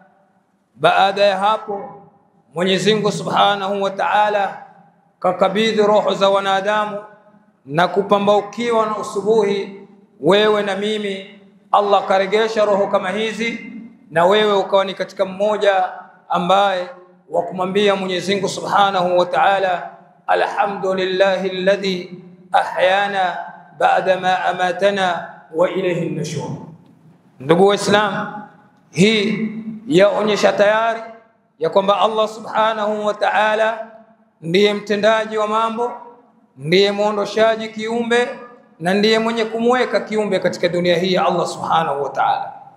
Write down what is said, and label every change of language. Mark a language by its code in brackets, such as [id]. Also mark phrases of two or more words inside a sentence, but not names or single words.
[sw] Baada ya hapo Mwenyezi Mungu [ar] سبحانه وتعالى [sw] kakabidhi roho za wanadamu na kupambaukiwa na usubuhi, wewe na mimi, Allah karegesha roho kama hizi, na wewe ukawa ni katika mmoja ambaye wa kumwambia Mwenyezi Mungu [ar] سبحانه وتعالى الحمد لله الذي أحيانا بعد ما أماتنا وإليه النشور. [sw] Ndugu Waislamu, hii yaonyesha tayari ya kwamba Allah [ar] سبحانه وتعالى [sw] ndiye mtendaji wa mambo, ndiye muondoshaji kiumbe, na ndiye mwenye kumweka kiumbe katika dunia hii ya Allah [ar] سبحانه وتعالى.